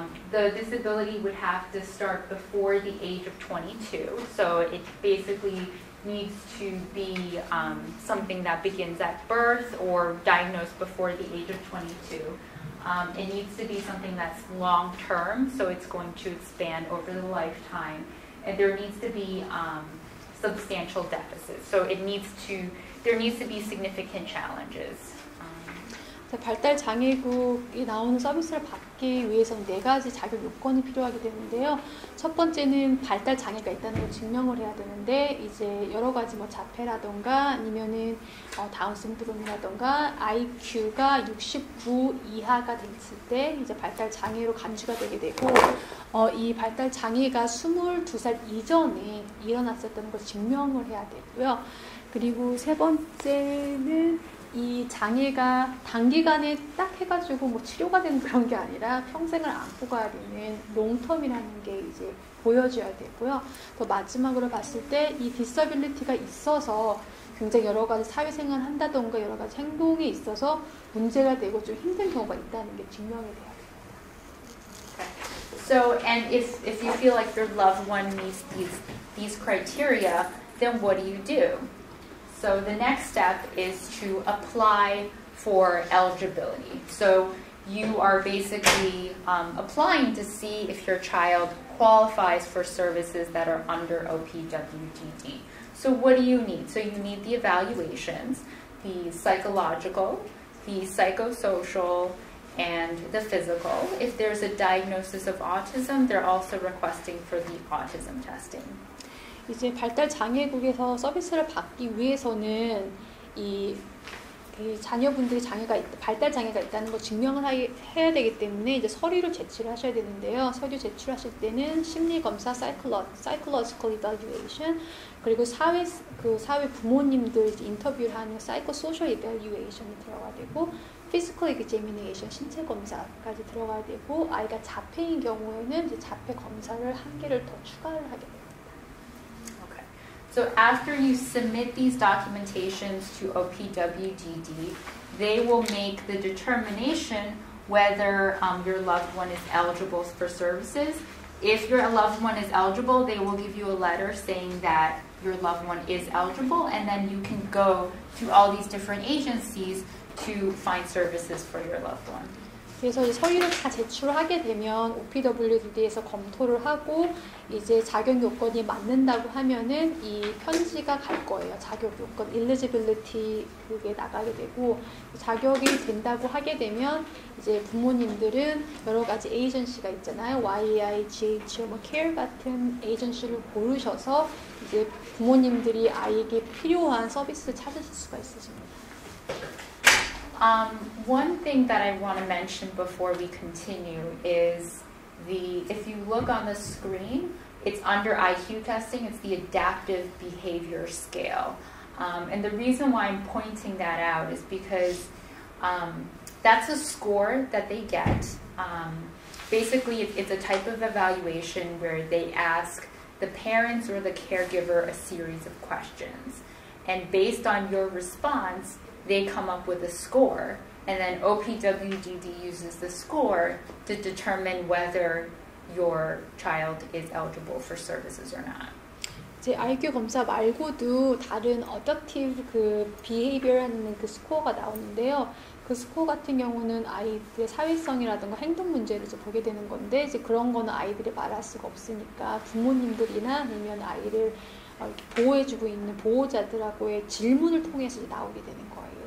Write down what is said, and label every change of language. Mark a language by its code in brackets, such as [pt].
[en] The disability would have to start before the age of 22, so it basically needs to be something that begins at birth or diagnosed before the age of 22. It needs to be something that's long-term, so it's going to expand over the lifetime. And there needs to be substantial deficits, so there needs to be significant challenges. [ko] 발달 장애국이 나오는 서비스를 받기 위해서는 4가지 자격 요건이 필요하게 되는데요. 첫 번째는 발달 장애가 있다는 걸 증명을 해야 되는데 이제 여러 가지 뭐 자폐라던가 아니면은 다운 신드롬이라던가 IQ가 69 이하가 됐을 때 이제 발달 장애로 간주가 되게 되고 이 발달 장애가 22살 이전에 일어났었다는 걸 증명을 해야 되고요. 그리고 세 번째는 이 장애가 단기간에 딱 해가지고 뭐 치료가 되는 그런 게 아니라 평생을 안고 가야 되는 롱텀이라는 게 이제 보여줘야 되고요. 또 마지막으로 봤을 때 이 디서빌리티가 있어서 굉장히 여러 가지 사회생활을 한다던가 여러 가지 행동에 있어서 문제가 되고 좀 힘든 경우가 있다는 게 증명이 돼야 됩니다. [en] So, and if you feel like your loved one meets these criteria, then what do? So the next step is to apply for eligibility. So you are basically applying to see if your child qualifies for services that are under OPWDD. So what do you need? So you need the evaluations, the psychological, the psychosocial, and the physical. If there's a diagnosis of autism, they're also requesting for the autism testing. [ko] 이제 발달 장애국에서 서비스를 받기 위해서는 이 자녀분들이 발달 장애가 있다는 걸 증명을 해야 되기 때문에 이제 서류를 제출을 하셔야 되는데요. 서류 제출하실 때는 심리 검사, psychological evaluation, 그리고 사회 부모님들 이제 인터뷰를 하는 psychosocial evaluation이 들어가야 되고, physical examination, 신체 검사까지 들어가야 되고, 아이가 자폐인 경우에는 이제 자폐 검사를 한 개를 더 추가를 하게 됩니다. [en] So after you submit these documentations to OPWDD, they will make the determination whether your loved one is eligible for services. If your loved one is eligible, they will give you a letter saying that your loved one is eligible, and then you can go to all these different agencies to find services for your loved one. [ko] 그래서 이 서류를 다 제출하게 되면 OPWDD에서 검토를 하고 이제 자격 요건이 맞는다고 하면은 이 편지가 갈 거예요. 자격 요건, eligibility 그게 나가게 되고, 자격이 된다고 하게 되면 이제 부모님들은 여러 가지 에이전시가 있잖아요. YEI, GH, CARE 같은 에이전시를 고르셔서 이제 부모님들이 아이에게 필요한 서비스를 찾으실 수가 있으십니다. [en] One thing that I want to mention before we continue is if you look on the screen, it's under IQ testing, it's the adaptive behavior scale. And the reason why I'm pointing that out is because that's a score that they get. Basically, it's a type of evaluation where they ask the parents or the caregiver a series of questions. And based on your response, they come up with a score, and then OPWDD uses the score to determine whether your child is eligible for services or not. [ko] 이제 IQ 검사 말고도 다른 adaptive behavior라는 스코어가 나오는데요. 그 스코어 같은 경우는 아이들의 사회성이라든가 행동 문제를 이제 보게 되는 건데, 이제 그런 거는 아이들이 말할 수가 없으니까 부모님들이나 아니면 아이를 이렇게 보호해주고 있는 보호자들하고의 질문을 통해서 이제 나오게 되는 거예요.